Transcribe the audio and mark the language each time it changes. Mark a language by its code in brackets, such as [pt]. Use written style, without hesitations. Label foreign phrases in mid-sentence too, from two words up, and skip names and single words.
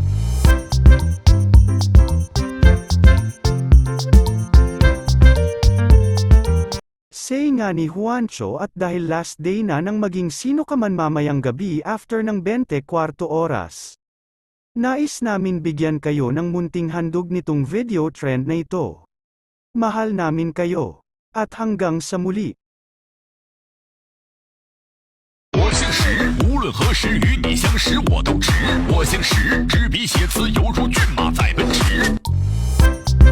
[tl] Say nga ni Juancho at dahil [en] last day [tl] na ng maging sino ka man mamayang gabi after ng 24 oras. Nais namin bigyan kayo ng munting handog nitong video trend na ito. Mahal namin kayo. At hanggang sa muli. [zh] 我姓石，无论何时与你相识，我都直。我姓石，执笔写词犹如骏马在奔驰。